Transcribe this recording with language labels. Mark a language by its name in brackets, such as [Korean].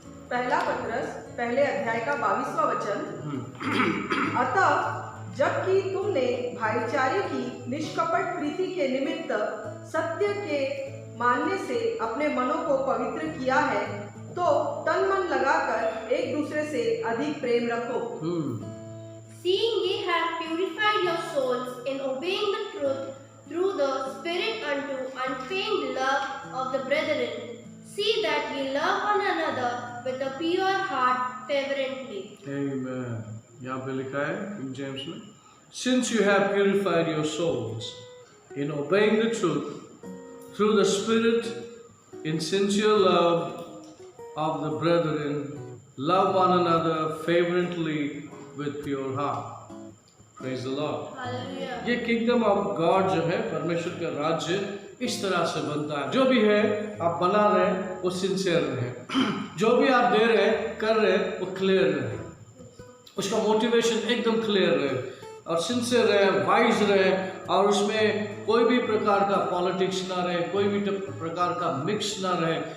[Hindi] पहला पत्रस पहले अध्याय का 22वां वचन, अतः जबकि तुमने भाईचारे की निष्कपट प्रीति के निमित्त सत्य के मानने से अपने मनों को पवित्र किया है, तो तन मन लगाकर एक दूसरे से अधिक प्रेम रखो। [English] Seeing ye have purified your souls in obeying the truth through the Spirit unto unfeigned love of the brethren, see that ye love one another with a pure heart fervently. Amen. [Hindi] यहाँ पे लिखा है [English] King James में, Since you have purified your souls in obeying the truth through the Spirit in sincere love of the brethren, love one another fervently with pure heart. Praise the Lord. Hallelujah. [Hindi] ये [English] kingdom of God [Hindi] जो है, परमेश्वर का राज्य इस तरह से बनता है। जो भी है आप बना रहे हैं वो सिंसियर रहे, जो भी आप दे रहे हैं कर रहे हैं वो क्लियर रहे, उसका मोटिवेशन एकदम क्लियर रहे और सिंसियर रहे, वाइज रहे, और उसमें कोई भी प्रकार का पॉलिटिक्स ना रहे, कोई भी प्रकार का मिक्स ना रहे।